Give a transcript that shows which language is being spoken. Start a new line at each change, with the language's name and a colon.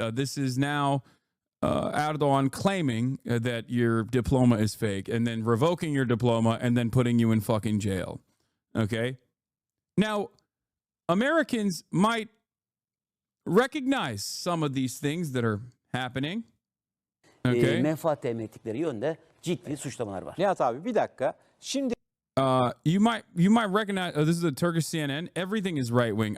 English: This is now Erdogan claiming that your diploma is fake and then revoking your diploma and then putting you in fucking jail. Okay? Now, Americans might recognize some of these things that are happening. Okay?
Turkish: Menfaat temin ettikleri yönde ciddi suçlamalar var. Nihat abi bir dakika. Şimdi
English: you might recognize, this is the Turkish CNN. Everything is right wing.